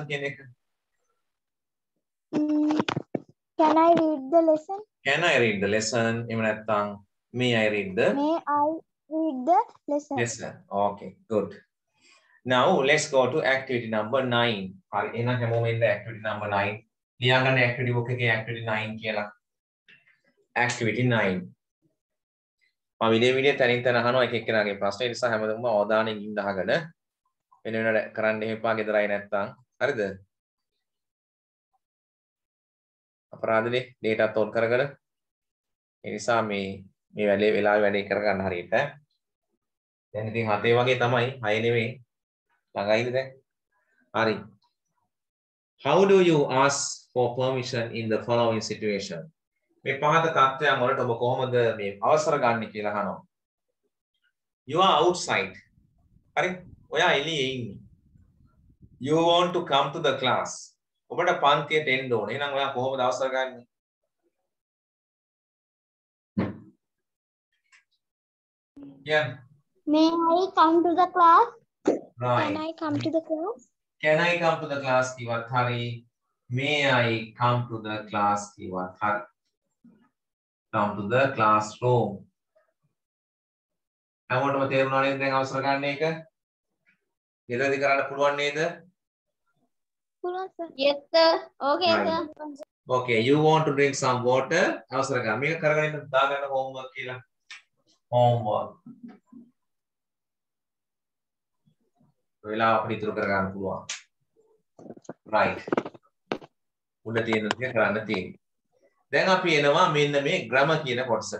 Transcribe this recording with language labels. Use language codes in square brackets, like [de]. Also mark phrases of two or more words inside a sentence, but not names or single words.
[en] Can I read the lesson? Can I read the lesson? May I read the May I read the lesson? lesson? Okay, good. Now let's go to activity number 9. Activity number 9. [si] ලියා ගන්න [en] activity book [si] එකේ activity 9 කියලා. [en] activity 9. [si] මම විදිය තනින් තන අහනවා එක එක්කෙනාගේ ප්‍රශ්න. ඒ නිසා හැමදෙම අවධානයෙන් ඉන්න අහගෙන වෙන වෙනට කරන්න එපා ගෙදරයි නැත්තම්. හරිද? අපරාධනේ data තෝල් කරගෙන. ඒ නිසා මේ වෙලාවේ වැඩේ කරගන්න හරියට. දැන් ඉතින් 7 වගේ තමයි 6 නෙමෙයි. ළඟයිද දැන්? හරි. [en] How do you ask for permission in the following situation? [si] මේ පහත තත්ත්වයන් වලට ඔබ කොහොමද මේ අවසර ගන්න කියලා අහනවා. [en] You are outside. [si] හරි? ඔයා එළියේ ඉන්නේ. [en] You want to come to the class. [si] ඔබට පන්තියට එන්න ඕනේ. එහෙනම් ඔයා කොහොමද අවසර ගන්නේ? [en] Yeah. May I come to the class? Right. Can I come to the class? Can I come to the class [si] කිව්වත් හරි. [en] May I come to the class [si] කිව්වත් හරි. [en] Come to the classroom. [si] හැමෝටම තේරුණා නේද දැන් අවසර ගන්න එක? ගෙදරදී කරන්න පුළුවන් නේද? [en] පුළුවන් sir. Yes sir. Okay Right. sir. Okay, you want to drink some water. [si] අවසර ගන්න. මේක කරගෙන ඉන්න දාගන්න homework කියලා. Homework. වෙලාව අපිට ඉතුරු කරගන්න පුළුවන්. Right. උඩ තියෙන දේ කරන්න තියෙන්නේ. දැන් අපි එනවා මෙන්න මේ grammar කියන කොටසට.